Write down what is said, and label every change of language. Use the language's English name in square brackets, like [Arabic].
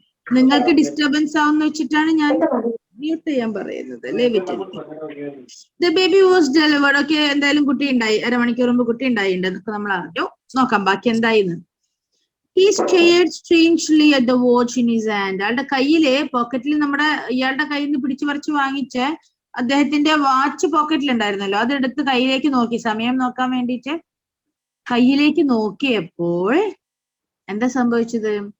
[Malayalam] നിങ്ങൾക്ക് ഡിസ്റ്റർബൻസ് ആവുന്ന വെച്ചിട്ടാണ് ഞാൻ മ്യൂട്ട് ചെയ്യാൻ പറയുന്നത്. [English] The baby was delivered. [Malayalam] Okay, എന്തായാലും കുട്ടി ഉണ്ടായി, അരമണിക്കൂർ മുമ്പ് കുട്ടി ഉണ്ടായിട്ടുണ്ട് എന്നൊക്കെ നമ്മൾ അറിഞ്ഞു. നോക്കാം ബാക്കി എന്തായിന്ന്. [English] He stared strangely at the watch in his hand. [Malayalam] അയാളുടെ കയ്യില്, പോക്കറ്റിൽ, ഇയാളുടെ കയ്യിൽ നിന്ന് പിടിച്ചു പറിച്ച് വാങ്ങിച്ച അദ്ദേഹത്തിന്റെ വാച്ച് പോക്കറ്റിൽ ഉണ്ടായിരുന്നല്ലോ, അതെടുത്ത് കയ്യിലേക്ക് നോക്കി, സമയം നോക്കാൻ വേണ്ടിയിട്ട് കയ്യിലേക്ക് നോക്കിയപ്പോൾ എന്താ സംഭവിച്ചത്?